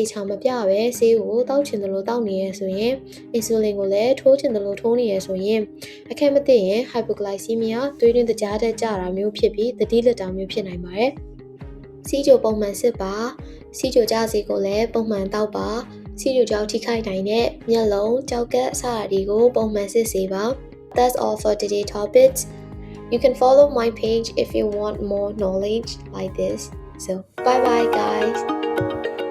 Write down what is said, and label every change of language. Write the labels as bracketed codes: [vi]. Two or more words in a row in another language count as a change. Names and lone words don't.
[my] ချာမပြပဲဆေးကိုတောက်ချင်တယ်လို့တောက်နေရဆိုရင်အင်ဆူလင်ကိုလည်းထိုးချင်တယ်လို့ထိုးနေရဆိုရင်အခက်မသိရင် hypoglycemia သွေးတွင်းတကြားတက်ကြတာမျိုးဖြစ်ပြီးသတိလက်တာမျိုးဖြစ်နိုင်ပါတယ်။စီးချိုပုံမှန်စစ်ပါစီးချိုကြစီကိုလည်းပုံမှန်တောက်ပါစီးချိုကြောင့်ထိခိုက်နိုင်တဲ့မျက်လုံးကြောက်ကက်စတာတွေကိုပုံမှန်စစ်စေပါ [en] That's all for today topics. You can follow my page if you want more knowledge like this. So bye bye guys.